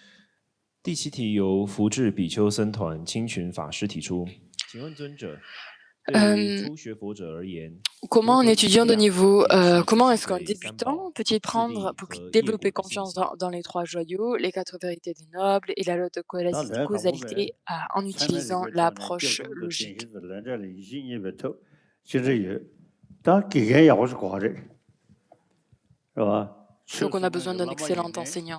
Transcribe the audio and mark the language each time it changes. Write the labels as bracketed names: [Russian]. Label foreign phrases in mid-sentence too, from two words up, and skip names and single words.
[Chinese] 第7题由福智比丘僧团清群法师提出，请问尊者， [French] Comment un étudiant de niveau, comment est-ce qu'un débutant peut-il prendre pour développer confiance dans les trois joyaux, les quatre vérités des nobles et la loi de causalité en utilisant l'approche logique? Donc on a besoin d'un excellent enseignant.